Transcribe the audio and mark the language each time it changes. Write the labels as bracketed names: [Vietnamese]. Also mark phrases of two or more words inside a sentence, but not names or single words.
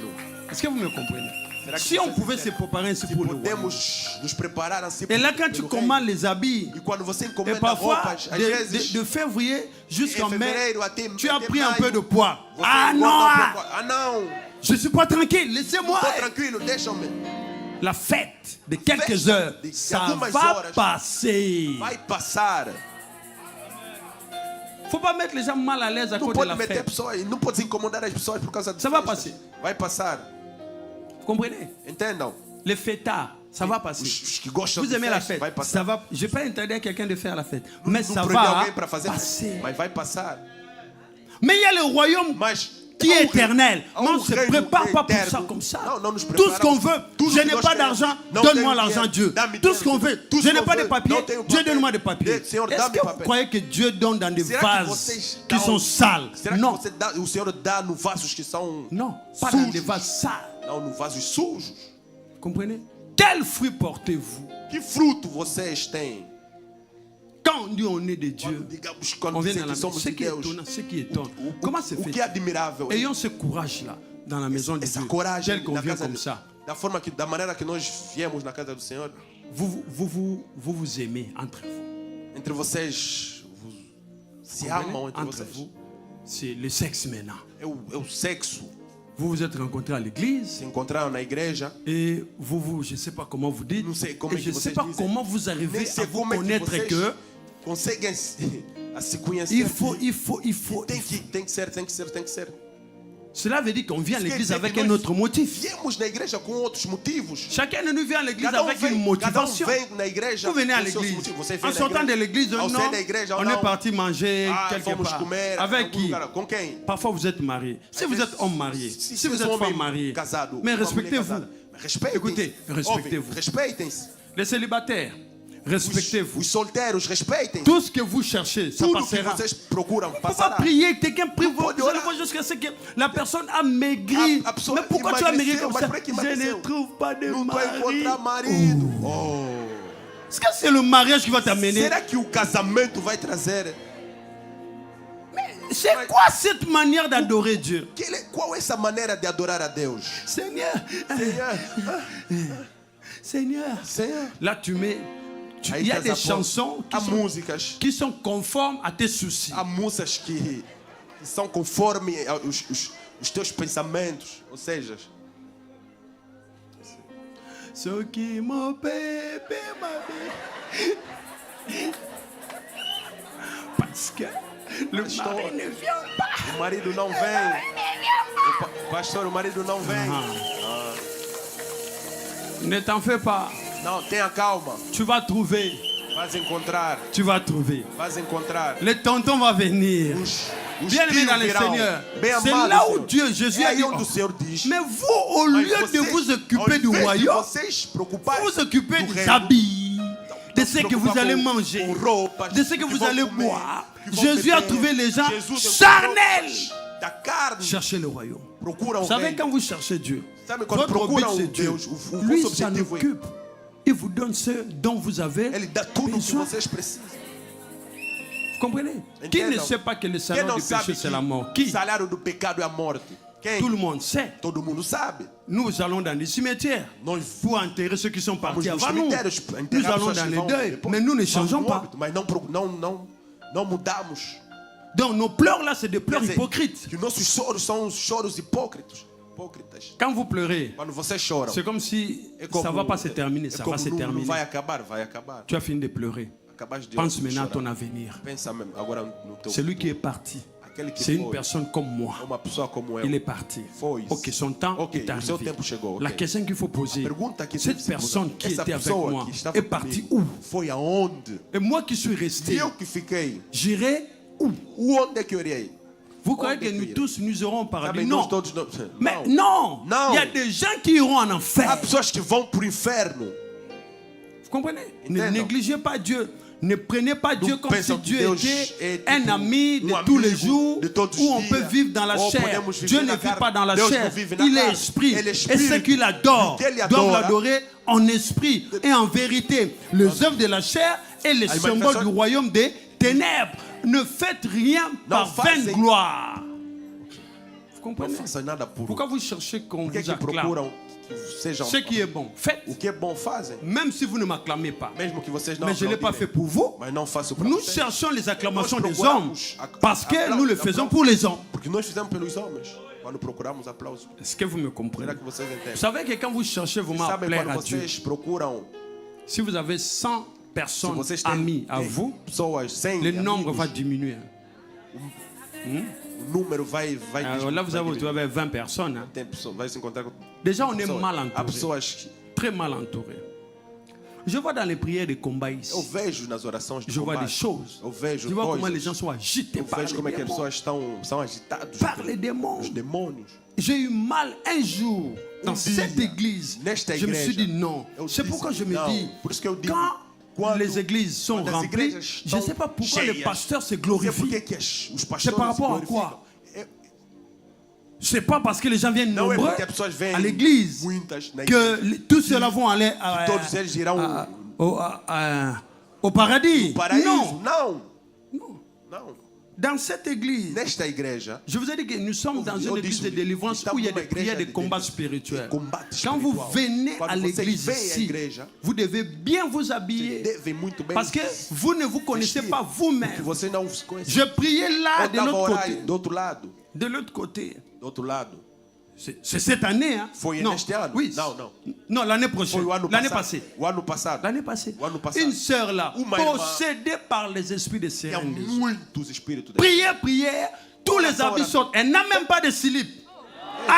[French] est-ce que vous me comprenez? [Portuguese] Será que [French] Si on [Portuguese] vocês [French] pouvait se préparer ainsi pour le royaume. [Portuguese] podemos nos preparar assim [French] Et là, quand tu [Portuguese] pelo [French] commandes [Portuguese] reino. [French] les habits, [Portuguese] E quando você [French] et [Portuguese] encomenda [French] parfois, [Portuguese] roupas, às vezes [French] de février jusqu'en [Portuguese] em [French] mai, [Portuguese] fevereiro até [French] tu as [Portuguese] até [French] pris un [Portuguese] maio, [French] peu de poids. [Portuguese] você [French] Ah [Portuguese] engorda [French] non, [Portuguese] um pouco. Ah não, [French] je ne suis pas tranquille, laissez-moi. [Portuguese] estou tranquilo, deixa-me. [French] La fête de quelques Fête heures, [Portuguese] de [French] ça [Portuguese] algumas [French] va [Portuguese] horas. [French] passer. [Portuguese] Vai passar. [French] Faut pas mettre les gens mal à l'aise à [Portuguese] Não [French] cause de [Portuguese] pode [French] la [Portuguese] meter [French] fête. [Portuguese] pessoas, não pode incomodar as pessoas por causa de [French] Ça va [Portuguese] festa. [French] passer. [Portuguese] Vai passar. [French] Vous comprenez? [Portuguese] Entendam? [French] Les fêtards, ça va passer. [Portuguese] Os que gostam [French] Vous [Portuguese] de [French] aimez la [Portuguese] festa, [French] fête, [Portuguese] vai passar. [French] ça va. Je n'ai pas interdit à quelqu'un de faire la fête, mais [Portuguese] Não [French] ça [Portuguese] proíbe [French] va [Portuguese] alguém para fazer, [French] passer. [Portuguese] mas vai passar. [French] Mais il y a le royaume [Portuguese] Mas [French] qui [Portuguese] há [French] est [Portuguese] um rei- [French] éternel. [Portuguese] há [French] Mais on [Portuguese] um [French] ne se [Portuguese] reino [French] prépare pas pour [Portuguese] eterno. [French] ça comme ça. [Portuguese] Não, não nos [French] Tout ce qu'on [Portuguese] preparamos. [French] veut, [Portuguese] Tudo [French] je [Portuguese] que [French] n'ai [Portuguese] nós [French] pas [Portuguese] queremos. [French] d'argent, [Portuguese] Não [French] donne-moi [Portuguese] tenho [French] l'argent, [Portuguese] dinheiro, [French] Dieu. [Portuguese] dá-me [French] Tout ce qu'on [Portuguese] dinheiro. [French] veut, Tout je ce n'ai qu'on pas de veut, papier, [Portuguese] não tenho [French] Dieu [Portuguese] papel. [French] donne-moi des papiers. [Portuguese] Senhor, [French] Est-ce [Portuguese] dá-me [French] que vous [Portuguese] papel. [French] croyez que Dieu donne dans des [Portuguese] Será que [French] vases [Portuguese] vocês [French] qui [Portuguese] dão- [French] sont sales? [Portuguese] Será que [French] Non, [Portuguese] você dá, o Senhor dá no vasos que são [French] non, pas dans [Portuguese] sujos? [French] des vases sales. [Portuguese] Não, no vasos sujos. [French] Comprenez? Quel fruit portez-vous? [Portuguese] Que fruto vocês têm? [French] Quand on dit on est de Dieu, [Portuguese] Digamos, [French] on [Portuguese] quando [French] vient [Portuguese] dizem [French] dans la [Portuguese] que [French] maison. [Portuguese] somos [French] Ce [Portuguese] de [French] qui est [Portuguese] Deus. [French] étonnant, ce qui étonne. Comment se [Portuguese] O que é [French] fait? [Portuguese] admirável é [French] Ayons ce courage-là dans la maison de [Portuguese] essa [French] Dieu, [Portuguese] coragem [French] tel qu'on [Portuguese] na [French] vient [Portuguese] casa [French] comme [Portuguese] de- [French] ça. [Portuguese] da maneira que nós viemos na casa do Senhor. [French] Vous aimez entre vous. [Portuguese] Entre vocês se [French] Comprenez? [Portuguese] amam entre [French] Entre [Portuguese] vocês. [French] vous, c'est le sexe maintenant. [Portuguese] É o sexo. [French] Vous vous êtes rencontrés à l'église [Portuguese] Se encontraram na igreja. [French] et je ne sais pas comment vous dites, [Portuguese] Não sei como [French] et [Portuguese] é [French] je [Portuguese] que [French] ne sais [Portuguese] vocês [French] pas [Portuguese] dizem. [French] comment vous arrivez [Portuguese] Nem [French] à [Portuguese] sei [French] vous [Portuguese] como é que [French] connaître [Portuguese] vocês [French] que [Portuguese] conseguem a se conhecer. [French] il faut. [Portuguese] Tem que ser. [French] Cela veut dire qu'on vient à [Portuguese] Isso quer [French] l'église [Portuguese] dizer [French] avec [Portuguese] que [French] un [Portuguese] nós [French] autre motif. [Portuguese] Viemos na igreja com outros motivos. [French] Chacun de nous vient à l'église [Portuguese] Cada [French] avec une [Portuguese] cada [French] motivation. [Portuguese] vem na igreja [French] Vous venez à [Portuguese] com seus [French] l'église. [Portuguese] motivos. Você [French] En [Portuguese] vem na [French] sortant de [Portuguese] igreja. [French] l'église, [Portuguese] Ao [French] non, [Portuguese] sair da igreja, ou [French] on [Portuguese] não. [French] est parti manger [Portuguese] Ah, [French] quelque [Portuguese] fomos [French] part. [Portuguese] comer [French] Avec [Portuguese] algum [French] qui? [Portuguese] lugar. Com quem? [French] Parfois vous êtes marié. Si vous êtes homme marié, si vous êtes femme mariée, [Portuguese] casado, [French] mais [Portuguese] uma mulher [French] respectez-vous. [Portuguese] casada. Respeitem-se. [French] Écoutez, respectez-vous. [Portuguese] Ouve, respeitem-se. [French] Les célibataires, respectez-vous. [Portuguese] Os solteiros, respeitem. [French] Tout ce que vous cherchez, ça [Portuguese] Tudo que [French] passera. [Portuguese] vocês procuram [French] Il ne faut pas [Portuguese] passará. [French] prier, quelqu'un prie, vous [Portuguese] pode [French] allez [Portuguese] orar. [French] voir jusqu'à ce que la personne a maigri. [Portuguese] A pessoa [French] Mais pourquoi tu as maigri [Portuguese] emagreceu, [French] comme [Portuguese] mas [French] ça? [Portuguese] por que [French] Je ne [Portuguese] emagreceu? [French] trouve pas de [Portuguese] Não estou a [French] mari. [Portuguese] encontrar marido. [French] Oh. Est-ce que c'est le mariage qui va t'amener? [Portuguese] Será que o casamento vai trazer? [French] C'est quoi cette manière d'adorer Dieu? [Portuguese] Qual é essa maneira de adorar a Deus? [French] Seigneur, [Portuguese] Senhor, [French] Seigneur. Là, tu mets. [Portuguese] Aí [French] Il y a [Portuguese] traz [French] des [Portuguese] a [French] chansons [Portuguese] há músicas, [French] qui sont conformes à tes soucis. [Portuguese] há músicas que são conforme os teus pensamentos, ou seja, [French] Ce qui mon bébé parce que le [Portuguese] Pastor. [French] mari ne vient pas. [Portuguese] o marido não vem. Pastor, o marido não vem. [French] Ne t'en fais pas. [Portuguese] Não, tenha calma. [French] Tu vas trouver. [Portuguese] Vais encontrar. [French] Tu vas trouver. [Portuguese] Vais encontrar. [French] Le tonton va venir. [Portuguese] Os [French] Bien aimé [Portuguese] tios [French] dans le [Portuguese] virão. [French] Seigneur. [Portuguese] Bem [French] C'est [Portuguese] amado [French] là [Portuguese] do [French] où [Portuguese] Senhor. [French] Dieu, Jésus [Portuguese] É [French] a [Portuguese] aí [French] dit, [Portuguese] onde o Senhor diz. [French] mais vous, au [Portuguese] Mas [French] lieu de [Portuguese] vocês, [French] vous [Portuguese] ao [French] occuper du [Portuguese] invés de [French] royaume, [Portuguese] vocês preocuparem [French] vous vous occupez [Portuguese] do [French] des [Portuguese] reino, [French] habits, de ce que [Portuguese] preocupar [French] vous allez [Portuguese] com [French] manger, [Portuguese] roupas, [French] de ce que vous [Portuguese] vão [French] allez [Portuguese] comer, [French] boire. [Portuguese] que vão [French] Jésus a [Portuguese] beber. [French] trouvé les gens [Portuguese] Jesus [French] charnels. [Portuguese] da carne. [French] Cherchez le royaume. [Portuguese] Procura [French] Vous [Portuguese] o [French] savez, [Portuguese] reino. [French] quand vous cherchez Dieu, [Portuguese] Sabe quando [French] votre but [Portuguese] procuram [French] c'est Dieu. [Portuguese] Deus, o [French] Lui [Portuguese] vosso [French] s'en [Portuguese] objetivo é [French] occupe. Il vous donne ce dont vous avez [Portuguese] Ele dá tudo o que [French] besoin. [Portuguese] vocês precisam. [French] Vous comprenez? Qui ne sait pas que le [Portuguese] Quem [French] salaire [Portuguese] não [French] du [Portuguese] sabe [French] péché [Portuguese] que [French] c'est la mort? [Portuguese] o [French] Qui? [Portuguese] salário do pecado é a morte? Quem? [French] Tout le monde sait. [Portuguese] Todo mundo sabe. [French] Nous allons dans les cimetières [Portuguese] Nós [French] pour enterrer ceux qui sont [Portuguese] vamos [French] partis [Portuguese] nos [French] avant nous. [Portuguese] cemitérios [French] Nous [Portuguese] enterrar [French] allons [Portuguese] pessoas [French] dans [Portuguese] que [French] les [Portuguese] vão [French] deuils, [Portuguese] depois. [French] mais nous ne [Portuguese] Vamos [French] changeons [Portuguese] no [French] pas. [Portuguese] óbito, mas não mudamos. [French] Donc nos pleurs là, c'est des pleurs [Portuguese] Quer dizer, [French] hypocrites. [Portuguese] que nossos choros são os choros hipócritas. hipócritas. [French] Quand vous pleurez, [Portuguese] Quando vocês choram, [French] c'est comme si ça ne va pas se terminer, ça va se [Portuguese] não [French] terminer. [Portuguese] vai acabar, vai acabar. [French] Tu as fini de pleurer. [Portuguese] Acabaste de [French] Pense maintenant à [Portuguese] chorar. [French] ton avenir. [Portuguese] Pensa mesmo agora no teu [French] Celui qui est parti, [Portuguese] Aquele que [French] c'est une [Portuguese] foi, [French] personne comme moi. [Portuguese] uma pessoa como eu. [French] Il est parti. [Portuguese] Foi. [French] Ok, son temps [Portuguese] Ok, [French] est [Portuguese] o seu [French] arrivé. [Portuguese] tempo chegou. Ok. [French] La question qu'il faut poser, [Portuguese] A pergunta que [French] cette [Portuguese] deve se [French] personne [Portuguese] posar, [French] qui [Portuguese] essa [French] était avec [Portuguese] pessoa [French] moi [Portuguese] que estava [French] est partie [Portuguese] comigo, [French] où? [Portuguese] foi aonde? [French] Et moi qui suis [Portuguese] E [French] resté, [Portuguese] eu que fiquei. [French] j'irai où? [Portuguese] Onde é que eu irei? [French] Vous croyez [Portuguese] Onde [French] que [Portuguese] que eu [French] nous [Portuguese] irei? [French] tous nous irons au paradis? [Portuguese] Sabe, [French] Non. [Portuguese] nós todos não. [French] Mais [Portuguese] Não. [French] non. Non. Il y a des gens qui iront en [Portuguese] Há [French] enfer. [Portuguese] pessoas que vão para o inferno. [French] Vous comprenez? Ne [Portuguese] Entendo. [French] négligez pas Dieu. Ne prenez pas Dieu comme si [Portuguese] pensam que [French] Dieu [Portuguese] Deus [French] était [Portuguese] é tipo [French] un ami de [Portuguese] um [French] tous les [Portuguese] amigo [French] jours [Portuguese] de todos os [French] où on [Portuguese] dias. [French] peut vivre dans la [Portuguese] Ou [French] chair. [Portuguese] podemos viver [French] Dieu ne [Portuguese] na [French] vit [Portuguese] carne. [French] pas dans la [Portuguese] Deus [French] chair. [Portuguese] não vive na [French] Il est [Portuguese] carne. [French] esprit. [Portuguese] Ele é [French] Et [Portuguese] espírito. [French] ceux qui l'adorent [Portuguese] E quem ele [French] doivent [Portuguese] adora, [French] l'adorer en esprit et en vérité. Les œuvres de la chair et les [Portuguese] As [French] symboles [Portuguese] manifestações- [French] du royaume des ténèbres. Ne faites rien par [Portuguese] fazem- [French] vaine gloire. Vous [Portuguese] Não [French] comprenez? [Portuguese] façam nada por. [French] Pourquoi vous cherchez qu'on [Portuguese] Por que [French] vous [Portuguese] é que [French] acclame? [Portuguese] procuram que sejam. [French] Ce qui est bon, faites. [Portuguese] O que é bom fazem. [French] Même si vous ne m'acclamez pas. [Portuguese] Mesmo que vocês não [French] Mais je ne l'ai pas [Portuguese] aplaudirem. [French] fait pour vous. [Portuguese] Mas não faço para [French] Nous [Portuguese] vocês. [French] cherchons les acclamations [Portuguese] Nós [French] des hommes [Portuguese] procuramos [French] parce que [Portuguese] aplausos, [French] nous le [Portuguese] aplausos. [French] faisons pour les hommes. [Portuguese] Porque nós fizemos pelos homens. Quando procuramos aplausos. [French] Est-ce que vous me comprenez? [Portuguese] Será que vocês entendem? [French] Vous savez que quand vous cherchez vraiment à [Portuguese] Sabem [French] plaire [Portuguese] quando [French] à Dieu, [Portuguese] vocês procuram. [French] si vous avez 100 [Portuguese] Se [French] personnes [Portuguese] vocês têm [French] amies à [Portuguese] 10 [French] vous, [Portuguese] pessoas, 100 [French] le nombre [Portuguese] amigos, [French] va diminuer. [Portuguese] o número vai [French] Alors là, vous avez retrouvé 20 personnes. Hein. [Portuguese] Tem pessoas, vai se encontrar com [French] Déjà, on est [Portuguese] pessoas. [French] mal [Portuguese] Há [French] entouré. [Portuguese] pessoas que [French] Très mal entouré. Je vois dans les prières de combat ici. [Portuguese] eu vejo nas orações de [French] Je vois des [Portuguese] combate. [French] choses. [Portuguese] Eu vejo [French] Je vois comment les [Portuguese] coisas. [French] gens sont agités [Portuguese] Eu [French] par [Portuguese] vejo como é [French] les [Portuguese] que as [French] démons. [Portuguese] pessoas são agitadas [French] Par les démons. [Portuguese] os demônios. [French] J'ai eu mal un jour dans [Portuguese] dia, [French] cette église. [Portuguese] nesta [French] Je me suis [Portuguese] igreja, [French] dit non. [Portuguese] eu [French] C'est [Portuguese] disse [French] pourquoi je me [Portuguese] não. [French] dis, [Portuguese] Por isso que eu digo, [French] quand [Portuguese] quando- [French] les églises sont [Portuguese] quando as [French] remplies, [Portuguese] igrejas [French] je ne [Portuguese] estão [French] sais pas pourquoi les [Portuguese] cheias, [French] pasteurs se [Portuguese] não sei por [French] glorifient. [Portuguese] que os pastores [French] C'est par rapport à [Portuguese] se [French] quoi? [Portuguese] glorificam. [French] C'est pas parce que les gens viennent [Portuguese] Não é [French] nombreux [Portuguese] porque as pessoas vêm [French] à l'église [Portuguese] muitas na igreja. [French] que tous ceux-là vont aller [Portuguese] Todos eles irão [French] au paradis. [Portuguese] paraíso. [French] Non. [Portuguese] Não. [French] Non. [Portuguese] Não. [French] Dans cette église, [Portuguese] Nesta igreja, [French] je vous ai dit que nous sommes dans [Portuguese] eu [French] une église de [Portuguese] disse, [French] délivrance [Portuguese] estamos [French] où il y a [Portuguese] numa [French] des prières de [Portuguese] igreja de [French] combat [Portuguese] délivrance, [French] spirituel. [Portuguese] de combate [French] Quand vous [Portuguese] espiritual. [French] venez [Portuguese] Quando [French] à [Portuguese] vocês [French] l'église [Portuguese] vêm à [French] ici, [Portuguese] igreja, [French] vous devez bien vous habiller [Portuguese] devem muito bem. [French] parce que vous ne vous connaissez [Portuguese] vestir, [French] pas [Portuguese] porque [French] vous-même. [Portuguese] você não se conhece. [French] Je priais là [Portuguese] Eu [French] de [Portuguese] estava a [French] l'autre [Portuguese] orar [French] côté. [Portuguese] do outro lado. [French] De l'autre côté. [Portuguese] Do outro lado. [French] C'est cette année, hein? [Portuguese] Foi [French] Non, [Portuguese] neste ano? [French] oui. [Portuguese] Não, não. [French] Non, l'année prochaine. [Portuguese] Foi o ano [French] L'année [Portuguese] passado. [French] passée. [Portuguese] O ano passado. [French] L'année passée. [Portuguese] O ano passado. [French] Une sœur là, [Portuguese] Uma irmã. [French] possédée par les esprits de [Portuguese] Há [French] sérénité. [Portuguese] muitos espíritos. [French] Prière, prière, tous les habits sortent. Elle n'a même pas de slip. À